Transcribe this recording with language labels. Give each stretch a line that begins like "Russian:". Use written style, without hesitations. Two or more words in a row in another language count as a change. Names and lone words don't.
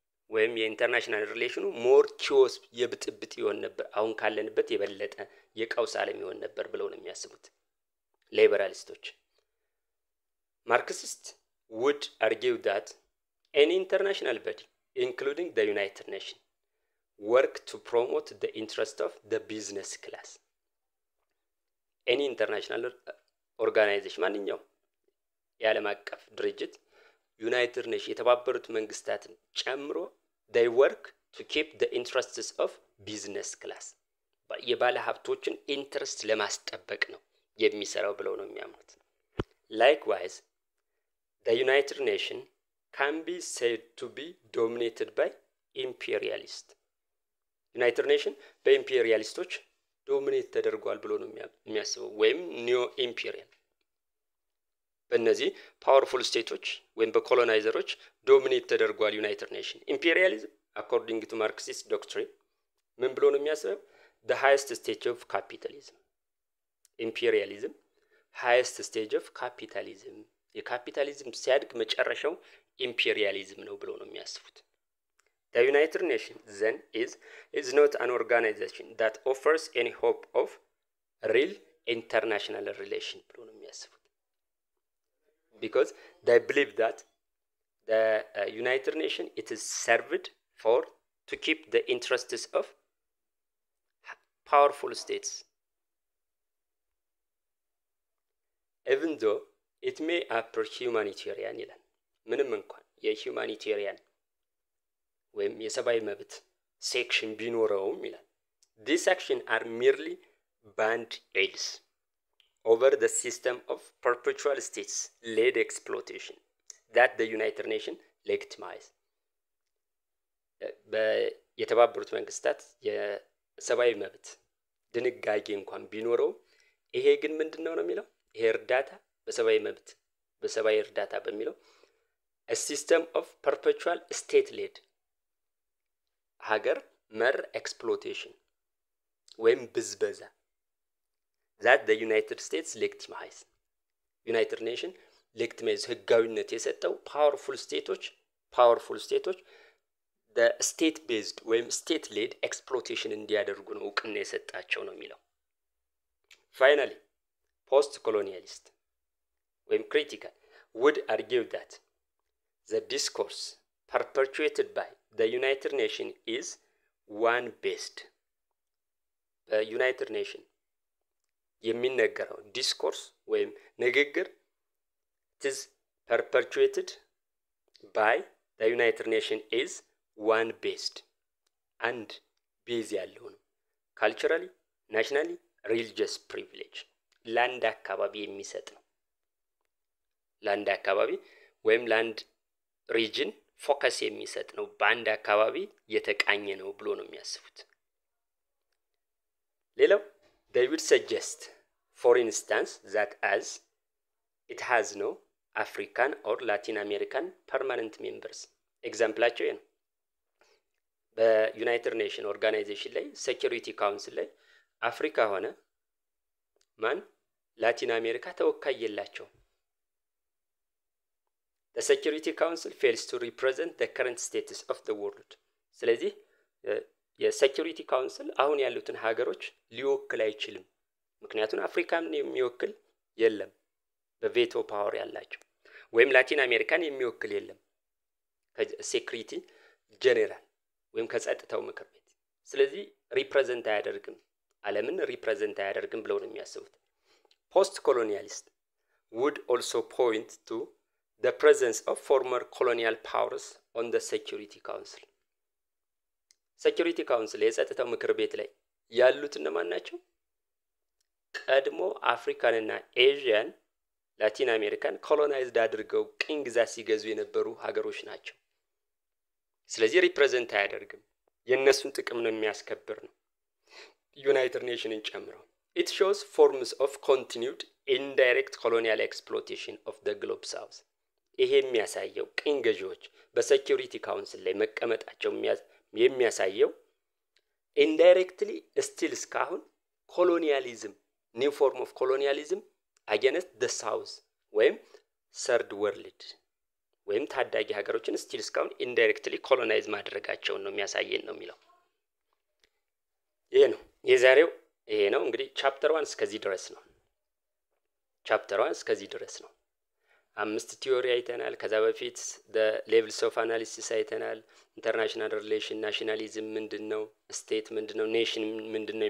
Amharic: ወይም የኢንተርናሽናል ሪሌሽኑ
English: more chaos
Amharic: የብጥብጥ ይሆን ነበር፣ አሁን ካለንበት የበለጠ የቀውስ ዓለም ይሆን ነበር ብለው ነው የሚያስቡት ሊበራሊስቶች።
English: Marxists would argue that any international body, including the United Nations, work to promote the interest of the business class. Any international organization,
Amharic: ማንኛውም የዓለም አቀፍ ድርጅት ዩናይትድ ኔሽን የተባበሩት መንግስታትን ጨምሮ
English: they work to keep the interests of business class
Amharic: የባለ ሀብቶችን ኢንትረስት ለማስጠበቅ ነው የሚሰራው ብለው ነው የሚያምኑት።
English: Likewise, the United Nations can be said to be dominated by imperialists.
Amharic: United Nations በኢምፔሪያሊስቶች ዶሚኔት ተደርጓል ብሎ ነው የሚያስበው ወይም
English: neo imperial
Amharic: በእነዚህ ፓወርፉል ስቴቶች ወይም በኮሎናይዘሮች ዶሚኔት ተደርጓል ዩናይትድ ኔሽን። ኢምፔሪያሊዝም
English: according to Marxist doctrine
Amharic: ምን ብሎ ነው የሚያስበው?
English: the highest stage of capitalism. ኢምፔሪያሊዝም highest stage of capitalism
Amharic: የካፒታሊዝም ሲያድግ መጨረሻው ኢምፔሪያሊዝም ነው ብሎ ነው የሚያስቡት።
English: The United Nations then is not an organization that offers any hope of real international relation
Amharic: ብሎ ነው የሚያስቡት።
English: Because they believe that the United Nations it is served for to keep the interests of powerful states, even though it may appear humanitarian
Amharic: ይላል። ምንም እንኳን የሁማኒቴሪያን ወይም የሰብአዊ መብት ሴክሽን ቢኖረውም ይላል
English: these actions are merely band-aids over the system of perpetual states-led exploitation that the United Nations legitimize.
Amharic: የተባበሩት መንግስታት የሰብአዊ መብት ድንጋጌ እንኳን ቢኖረው ይሄ ግን ምንድነው ነው የሚለው ይሄ እርዳታ በሰብአዊ መብት በሰብአዊ እርዳታ በሚለው
English: a system of perpetual state-led
Amharic: ሀገር መር exploitation ወይም ብዝበዛ
English: that the United States legitimize. United Nation legitimize
Amharic: ህጋዊነት የሰጠው
English: powerful states the state based
Amharic: ወይም
English: state led exploitation
Amharic: እንዲያደርጉ ነው እውቅና የሰጣቸው ነው የሚለው።
English: Finally, post colonialist
Amharic: ወይም
English: critical would argue that the discourse perpetuated by the United Nations is one based United Nation
Amharic: የሚነገረው ዲስኮርስ ወይም ንግግር
English: is perpetuated by the United Nations is one based and base
Amharic: ያለው ነው
English: culturally, nationally, religious privilege land
Amharic: አካባቢ የሚሰጥ ነው። land አካባቢ ወይም
English: land region
Amharic: ፎከስ የሚሰጥ ነው በአንድ አካባቢ የተቃኘ ነው ብሎ ነው የሚያስቡት።
English: ሌላው they would suggest for instance that as it has no African or Latin American permanent members.
Amharic: ኤግዛምፕላቸው ነው በዩናይትድ ኔሽን ኦርጋናይዜሽን ላይ ሴኩሪቲ ካውንስል ላይ አፍሪካ ሆነ ማን ላቲን አሜሪካ ተወካይ የላቸው።
English: The Security Council fails to represent the current status of the world.
Amharic: ስለዚህ የሴኩሪቲ ካውንስል አሁን ያሉትን ሀገሮች ሊወክል አይችልም። ምክንያቱም አፍሪካን የሚወክል የለም በቬቶ ፓወር ያላቸው ወይም ላቲን አሜሪካን የሚወክል የለም ከሴኩሪቲ ጀነራል ወይም ከጸጥታው ምክር ቤት። ስለዚህ ሪፕሬዘንት አያደርግም ዓለምን ሪፕሬዘንት አያደርግም ብለው ነው የሚያስቡት።
English: Post colonialist would also point to the presence of former colonial powers on the Security Council.
Amharic: Security Council የጸጥታው ምክር ቤት ላይ ያሉት እነማን ናቸው? ቀድሞ አፍሪካንና ኤዥያን ላቲን አሜሪካን ኮሎናይዝድ አድርገው ቅኝ ግዛት ሲገዙ የነበሩ ሀገሮች ናቸው። ስለዚህ ሪፕሬዘንት አያደርግም የነሱን ጥቅም ነው የሚያስከብር ነው ዩናይትድ ኔሽንን ጨምሮ።
English: It shows forms of continued indirect colonial exploitation of the globe south.
Amharic: ይሄ የሚያሳየው ቅኝ ገዢዎች በሴኩሪቲ ካውንስል ላይ መቀመጣቸው የሚያሳየው
English: indirectly still
Amharic: እስካሁን ኮሎኒያሊዝም
English: new form of colonialism against the south
Amharic: ወይም
English: third world
Amharic: ወይም ታዳጊ ሀገሮችን ስቲል እስካሁን ኢንዳይሬክትሊ ኮሎናይዝ ማድረጋቸውን ነው የሚያሳየን ነው የሚለው። ይሄ ነው የዛሬው። ይሄ ነው እንግዲህ ቻፕተር 1 እስከዚህ ድረስ ነው። ቻፕተር 1 እስከዚህ ድረስ ነው። 5 ቲዮሪ አይተናል። ከዛ በፊት
English: levels of analysis
Amharic: አይተናል።
English: international relation፣
Amharic: ናሽናሊዝም ምንድነው፣ ስቴት ምንድነው፣ ኔሽን ምንድነው